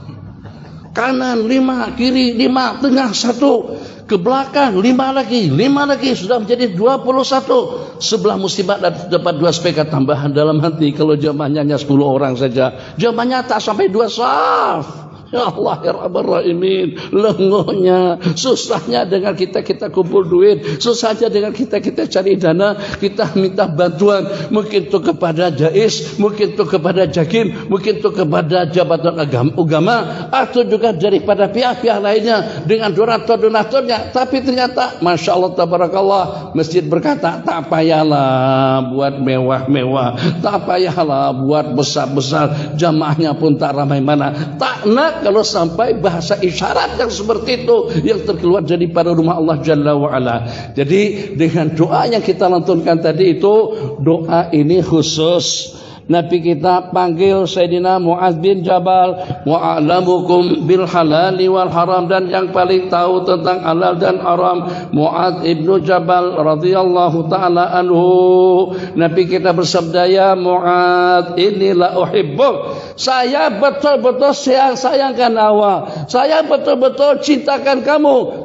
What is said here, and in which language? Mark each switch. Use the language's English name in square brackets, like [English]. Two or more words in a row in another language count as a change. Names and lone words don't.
[Malay] Kanan 5, kiri 5, tengah 1, ke belakang 5 lagi, sudah menjadi 21. Sebelah musibah dapat 2 speaker tambahan. Dalam hati, kalau jamaahnya hanya 10 orang saja, jamaahnya tak sampai 2 saf. [Arabic] يا الله يا رب الراحمين, [Malay] lengonya, susahnya dengan kita kumpul duit, susahnya dengan kita cari dana, kita minta bantuan, mungkin itu kepada Jais, mungkin itu kepada Jakim, mungkin itu kepada jabatan agama, atau juga daripada pihak-pihak lainnya dengan donaturnya. Tapi ternyata [Arabic] ما شاء الله تبارك الله, [Malay] masjid berkata, tak payahlah buat mewah-mewah, tak payahlah buat besar-besar, jamaahnya pun tak ramai mana, tak nak kalau sampai bahasa isyarat yang seperti itu yang terkeluar daripada rumah [Arabic] الله جل وعلا. [Malay] Jadi dengan doa yang kita lantunkan tadi itu, doa ini khusus Nabi kita panggil Sayyidina Mu'adz bin Jabal, [Arabic] وأعلمكم بالحلال والحرام, [Malay] dan yang paling tahu tentang halal dan haram Mu'adz ibnu Jabal [Arabic] رضي الله تعالى عنه. [Malay] Nabi kita bersabda, ya Mu'adz, inilah uhibbuk, saya betul-betul sayangkan awak, saya betul-betul cintakan kamu.